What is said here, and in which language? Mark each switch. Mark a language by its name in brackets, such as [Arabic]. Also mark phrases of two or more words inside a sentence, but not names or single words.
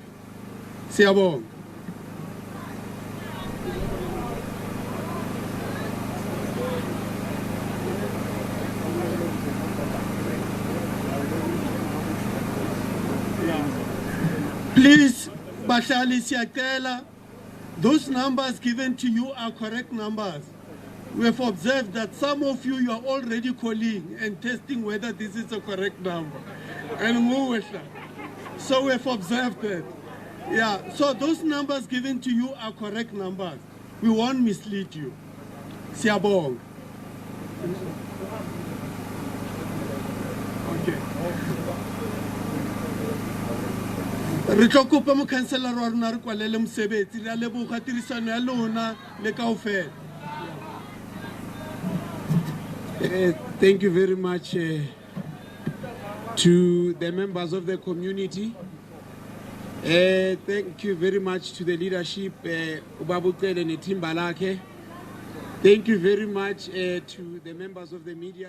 [Zulu] Siyabonga. Please, Bahlali siyacela, [English] those numbers given to you are correct numbers. We have observed that some of you are already calling and testing whether this is a correct number. And so we have observed that. Yeah, so those numbers given to you are correct numbers. We won't mislead you. [Zulu] Siyabonga. [English] Okay. [Southern Sotho] Re tlo kopa mo councillor wa rona re kwalele mosebetsi re a leboga tirisano ya lona le kaofela. [English] Thank you very much to the members of the community. Thank you very much to the leadership, Bheki Cele and Timbalake. Thank you very much to the members of the media.